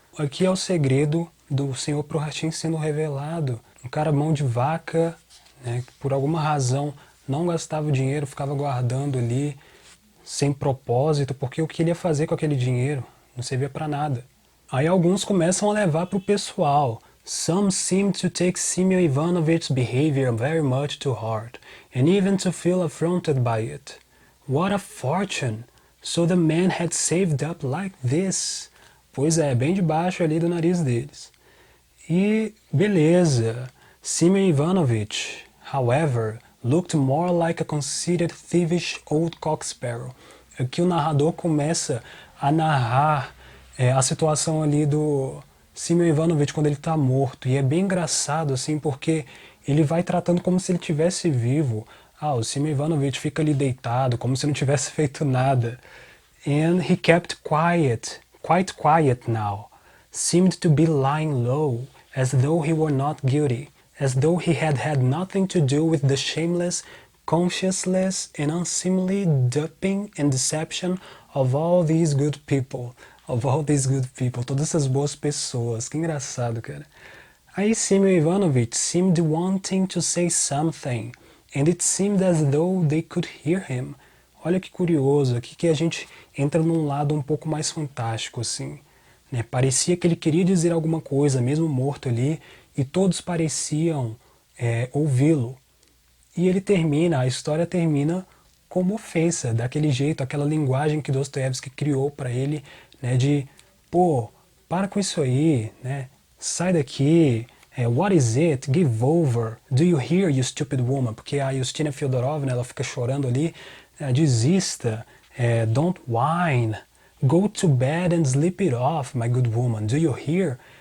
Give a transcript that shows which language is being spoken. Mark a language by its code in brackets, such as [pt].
[pt] Aqui é o segredo do Sr. Prokhartchin sendo revelado. Um cara mão de vaca, né, que por alguma razão não gastava dinheiro, ficava guardando ali sem propósito, porque o que ele ia fazer com aquele dinheiro não servia para nada. Aí alguns começam a levar para o pessoal. [en] Some seem to take Simeon Ivanovitch's behavior very much to heart, and even to feel affronted by it. What a fortune! So the man had saved up like this. [pt] Pois é, bem debaixo ali do nariz deles. E beleza, [en] Simeon Ivanovitch, however, looked more like a conceited, thievish old cock-sparrow. [pt] Aqui o narrador começa a narrar a situação ali do Simeon Ivanovitch quando ele está morto. E é bem engraçado, assim, porque ele vai tratando como se ele estivesse vivo. O Simeon Ivanovitch fica ali deitado, como se não tivesse feito nada. [en] And he kept quiet, quite quiet now. Seemed to be lying low, as though he were not guilty. As though he had had nothing to do with the shameless, conscienceless, and unseemly duping and deception of all these good people. Of all these good people. [pt] Todas essas boas pessoas. Que engraçado, cara. [en] Aí Simeon Ivanovitch seemed wanting to say something, and it seemed as though they could hear him. [pt] Olha que curioso, aqui que a gente entra num lado um pouco mais fantástico, assim. Né? Parecia que ele queria dizer alguma coisa, mesmo morto ali, e todos pareciam ouvi-lo. E ele termina, a história termina como ofensa, daquele jeito, aquela linguagem que Dostoiévski criou para ele, né, de, pô, para com isso aí, né, sai daqui, [en] what is it, give over, do you hear, you stupid woman, [pt] porque a Yustina Fyodorovna, ela fica chorando ali, desista, [en] don't whine, go to bed and sleep it off, my good woman, do you hear?